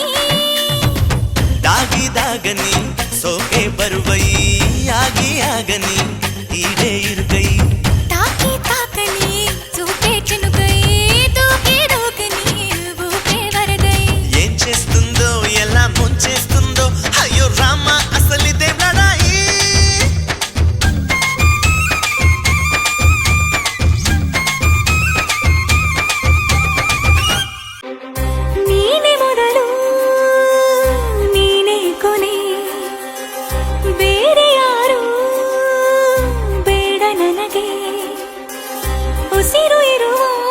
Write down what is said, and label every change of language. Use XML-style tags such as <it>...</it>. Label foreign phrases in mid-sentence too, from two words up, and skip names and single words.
<te>దాగి దాగని సోకే బరువై ఆగి ఆగని ఈడే ఇరుకై తాకి తాకని చూపే చినుకై దూకి దూకని ఊపే వరదై ఏం చేస్తుందో ఎలా ముంచేస్తుందో అయ్యో రామ అసలిదే లడాయి</te> <kn>ನೀನೆ ಮೊದಲು ನೀನೆ ಕೊನೆ ಬೇರೆ ಯಾರು ಬೇಡ ನನಗೆ ಉಸಿರು ಇರುವ</kn>